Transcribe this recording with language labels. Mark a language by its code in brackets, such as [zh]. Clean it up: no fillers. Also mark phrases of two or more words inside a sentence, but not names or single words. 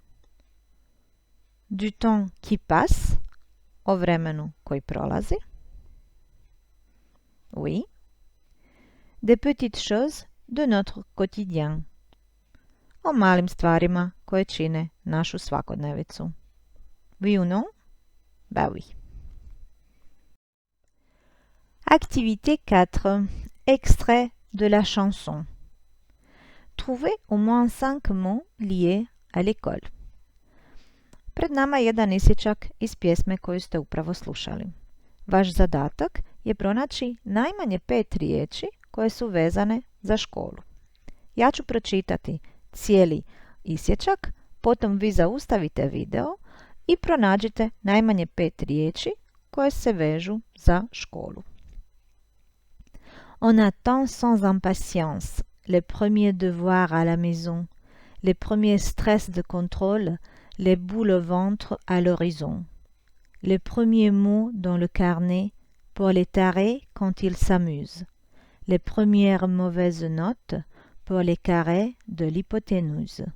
[fr] Du temps qui passe? [hr] O vremenu koji prolazi? [fr] Oui. Des petites choses de notre quotidien. [hr] O malim stvarima koje čine našu svakodnevicu. [fr] Oui ou non? Bah oui. Activité 4. Extrait de la chanson. Trouvez au moins 5 mots liés à l'école. [hr] Pred nama je jedan isječak iz pjesme koju ste upravo slušali. Vaš zadatak je pronaći najmanje 5 riječi koje su vezane za školu. Ja ću pročitati cijeli isječak, potom vi zaustavite video i pronađite najmanje 5 riječi koje se vežu za školu. [fr] On attend sans impatience les premiers devoirs à la maison, les premiers stress de contrôle, les boules au ventre à l'horizon, les premiers mots dans le carnet pour les tarés quand ils s'amusent, les premières mauvaises notes pour les carrés de l'hypoténuse.